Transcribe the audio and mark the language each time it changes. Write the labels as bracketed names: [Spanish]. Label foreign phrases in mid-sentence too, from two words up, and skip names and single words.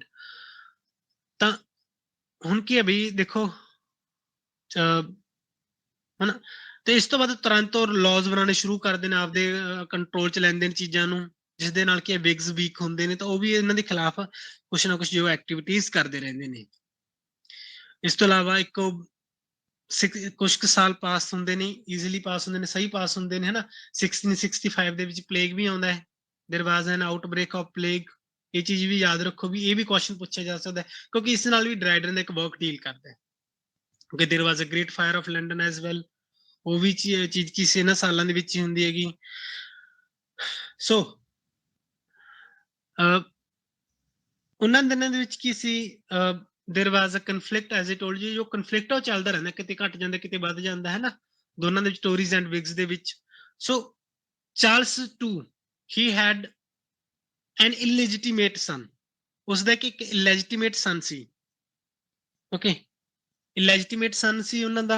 [Punjabi] ਤਾਂ ਹੁਣ ਕੀ ਹੈ ਬਈ, ਦੇਖੋ ਹਨਾ, ਤੇ ਇਸ ਤੋਂ ਬਾਅਦ ਤੁਰੰਤ ਉਹ ਲਾਜ਼ ਬਣਾਉਣੇ ਸ਼ੁਰੂ ਕਰਦੇ ਨੇ, ਆਪਦੇ ਕੰਟਰੋਲ ਚ ਲੈਂਦੇ ਨੇ ਚੀਜ਼ਾਂ ਨੂੰ, ਜਿਸ ਦੇ ਨਾਲ ਕਿ ਵਿਗਸ ਵੀਕ ਹੁੰਦੇ ਨੇ, ਤਾਂ ਉਹ ਵੀ ਇਹਨਾਂ ਦੇ ਖਿਲਾਫ ਕੁਛ ਨਾ ਕੁਛ ਜੋ ਐਕਟੀਵਿਟੀਜ਼ ਕਰਦੇ ਰਹਿੰਦੇ ਨੇ। ਇਸ ਤੋਂ ਇਲਾਵਾ ਇੱਕ ਕੁਝ ਕੁ ਸਾਲ ਪਾਸ ਹੁੰਦੇ ਨੇ, [English] easily pass [Punjabi] ਹੁੰਦੇ ਨੇ, ਸਹੀ ਪਾਸ ਹੁੰਦੇ ਨੇ, ਹਨਾ। 1665 ਦੇ ਵਿੱਚ ਪਲੇਗ ਵੀ ਆਉਂਦਾ ਹੈ, [English] There was an outbreak of plague. [Punjabi] ਇਹ ਚੀਜ਼ ਵੀ ਯਾਦ ਰੱਖੋ ਵੀ ਇਹ ਵੀ ਕੁਐਸਚਨ ਪੁੱਛਿਆ ਜਾ ਸਕਦਾ ਹੈ, ਕਿਉਂਕਿ ਇਸ ਨਾਲ ਵੀ ਡਰਾਈਡਨ ਦਾ ਇੱਕ [English] work deal [Punjabi] ਕਰਦਾ ਹੈ। [English] ਕਿਉਂਕਿ There was a great fire of London as well, [Punjabi] ਉਹ ਵੀ ਚੀਜ਼ ਕਿਸੇ ਇਹਨਾਂ ਸਾਲਾਂ ਦੇ ਵਿੱਚ ਹੀ ਹੁੰਦੀ ਹੈਗੀ। ਸੋ ਉਹਨਾਂ ਦਿਨਾਂ ਦੇ ਵਿੱਚ ਕੀ ਸੀ, [English] There was a conflict as I told you, [Punjabi] जो कन्फ्लिक्ट ਉਹ ਚੱਲਦਾ ਰਹਿੰਦਾ, ਕਿਤੇ ਘਟ ਜਾਂਦਾ ਕਿਤੇ ਵੱਧ ਜਾਂਦਾ ਹੈ ਨਾ, ਦੋਨਾਂ ਦੇ ਵਿੱਚ, ਟੋਰੀਜ਼ ਐਂਡ ਵਿਗਸ ਦੇ ਵਿੱਚ। [English] So Charles Two, he had an illegitimate son, [Punjabi] ਉਸਦਾ ਇੱਕ [English] illegitimate son ਸੀ। [Punjabi] ਓਕੇ, [English] illegitimate son [Punjabi] ਸੀ ਉਹਨਾਂ ਦਾ।